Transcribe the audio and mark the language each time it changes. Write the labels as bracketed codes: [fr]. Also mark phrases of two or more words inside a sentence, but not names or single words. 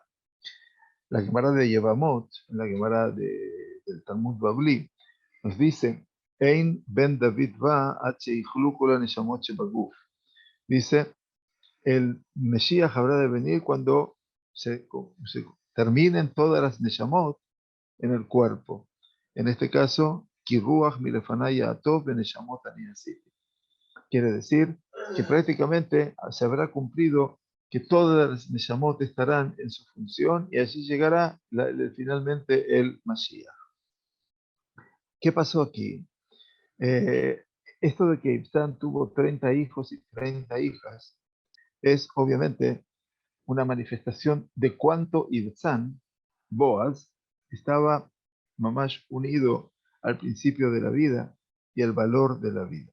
[es] La Gemara de Yevamot, la Gemara del Talmud Babli, nos dice, [he] אין בן דוד בא נשמות שבגוף. [es] Dice, el Mesías habrá de venir cuando se terminen todas las neshamot en el cuerpo. En este caso, [he] כי רוח מלפני יעטוף ונשמות אני עשיתי. [es] Quiere decir que prácticamente se habrá cumplido que todas las neshamot estarán en su función y allí llegará finalmente el Mashiach. ¿Qué pasó aquí? Eh, Esto de que Ibzán tuvo 30 hijos y 30 hijas es obviamente una manifestación de cuánto Ibzán, Boaz, estaba mamás unido al principio de la vida y al valor de la vida.